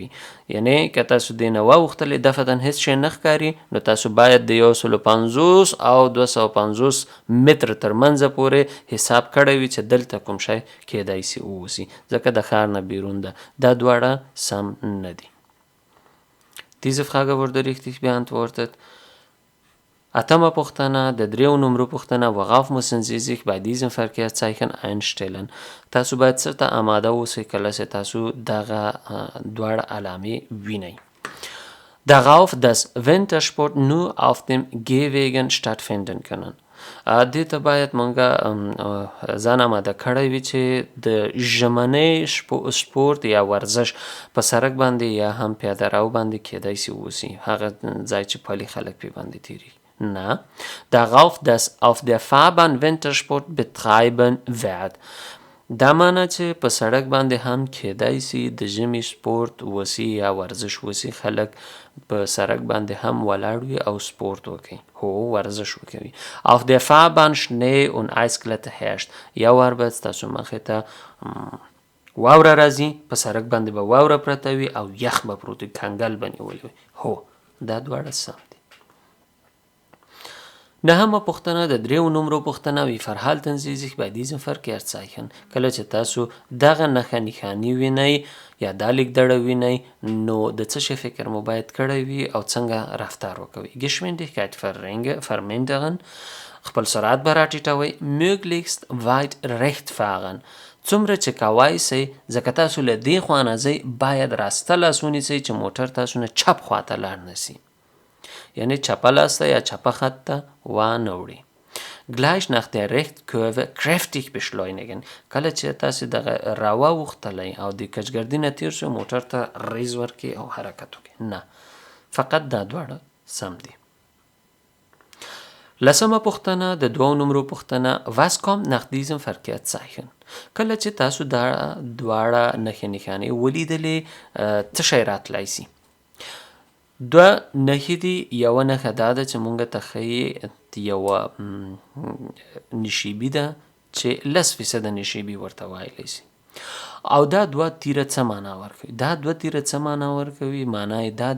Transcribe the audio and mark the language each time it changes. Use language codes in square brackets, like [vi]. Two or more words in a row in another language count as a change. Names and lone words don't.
[ps] یعنې که تاسو دې نه واوښتلې دفتن هیڅ شی نه ښکاري، نو تاسو باید د 150 او 250 متره تر منځه پورې حساب کړی وي چې دلته کوم شی کیدای سي واوسي، ځکه د ښار نه بیرون ده. دا دواړه سم نه دي. [de] Diese Frage wurde richtig beantwortet. [ps] اتمه پوښتنه د دریو نمرو پوښتنه. [de] worauf müssen Sie sich bei diesem Verkehrszeichen einstellen؟ [ps] تاسو باید څه ته آماده اوسئ کله چې تاسو دغه دواړه علامې وینئ. [de] darauf dass Wintersport nur auf dem Gehwegen stattfinden können. [ps] دې ته باید مونږه ځان آماده کړی وي چې د ژمنۍ سپورت یا ورزش په سړک باندې یا هم پیاده رو باندې کیدای سي ووسي، هغه ځای چې پلي خلک پې باندې تیریږي. [de] نه darauf dass auf der Fahrbahn Wintersport betreiben wird. [ps] دا معنی چې په سړک باندې هم کیدای سي د ژمي سپورت وسي یا ورزش وسي، خلک په سړک باندې هم ولاړ وي او سپورت وکړي، هو ورزش وکوي. [de] auf der Fahrbahn Schnee und Eisglätte herrscht. [ps] یو وار به ستاسو مخې ته واوره راځي، په سړک باندې به واوره پرته وي او یخ به پروت وي، کنګل به نیولی وي. هو دا دواړه سم دي. 9مه پوښتنه د دریو نمرو پوښتنه [de] wie verhalten Sie sich bei diesem Verkehrszeichen [ps] کله چې تاسو دغه نښه نښاني وینئ یا دا لیکدړه وینئ نو د څه شي فکر مو باید کړی وي او څنګه رفتار وکوئ [de] Geschwindigkeit verringern [ps] خپل سرعت به راټیټوئ [de] möglichst weit recht fahren [ps] څومره چې کوای سئ ځکه تاسو له دې خوا نه ځئ باید راسته لاس ونیسئ چې موټر تاسو نه چپ خواته لاړ نسي یعنی چپه لاس ته یا چپه خط ته وانه وړي [de] Gleich nach der Rechtkurve kräftig beschleunigen [ps] کله چې تاسو دغه راواوښتلی او د کچګردي نه تیر شو موټر ته ریز ورکړي او حرکت وکړي نه فقط دا دواړه سم دي 10مه پوښتنه د 2 نمرو پوښتنه [de] Was kommt nach diesem Verkehrszeichen [ps] کله چې تاسو دا دواړه نښې نښانې ولیدلې څه شی راتلی سي دوه نښې دي یوه نښه دا ده چې مونږ ته ښیي یوه نشیبي ده چې 10% نشیبي ورته وایلی سي او دا دوه تیره څه معنا ورکوي دا دوه تیره څه معنا ورکوي معنا یې دا ده